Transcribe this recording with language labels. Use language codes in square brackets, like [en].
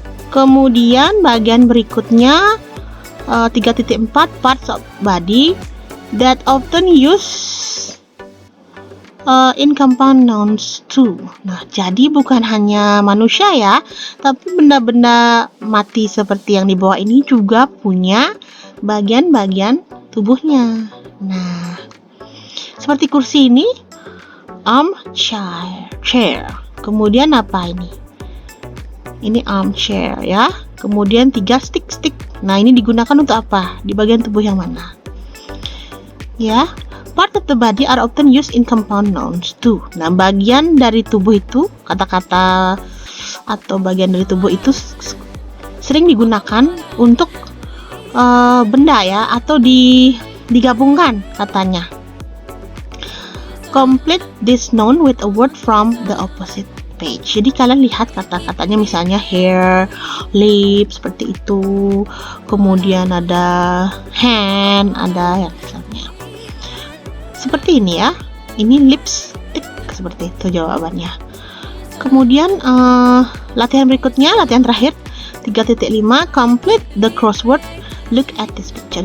[id] Kemudian bagian berikutnya 3.4, [en] parts of body that often use in compound nouns too. [id] Nah, jadi bukan hanya manusia ya, tapi benda-benda mati seperti yang di bawah ini juga punya bagian-bagian tubuhnya. Nah, seperti kursi ini, [en] chair. [id] Kemudian apa ini? Ini armchair ya. Kemudian 3 stick. Nah, ini digunakan untuk apa? Di bagian tubuh yang mana? Ya. [en] Part of the body are often used in compound nouns too. [id] Nah, bagian dari tubuh itu, kata-kata atau bagian dari tubuh itu sering digunakan untuk benda ya, atau digabungkan katanya. [en] Complete this noun with a word from the opposite page. [id] Jadi kalian lihat kata-katanya misalnya hair, lip seperti itu. Kemudian ada hand, ada yang misalnya seperti ini ya, ini lipstick, seperti itu jawabannya. Kemudian latihan berikutnya, latihan terakhir 3.5, [en] complete the crossword, look at this picture.